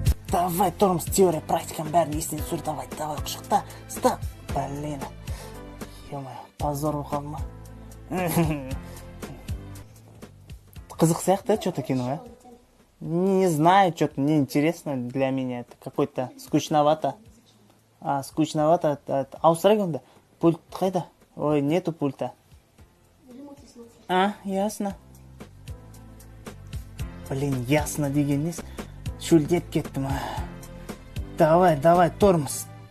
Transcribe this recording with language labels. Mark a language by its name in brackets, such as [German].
[Kazakh] Давай, Тормс, теория, практикам бәрін естен сүр, давай, құшықта, стоп. Блин, ё-моё, позор ұқам ма? Қызық сияқты, [Russian] что-то кино, а? Не знаю, что-то неинтересно для меня, это какой-то скучновато. [Kazakh] Скучновато, ауыстырайық онда, пульт қайда? [Russian] Ой, нету пульта. Ясно. [Kazakh] Блин, ясно деген нес. Шөлдеп кеттім. Давай, Тормс.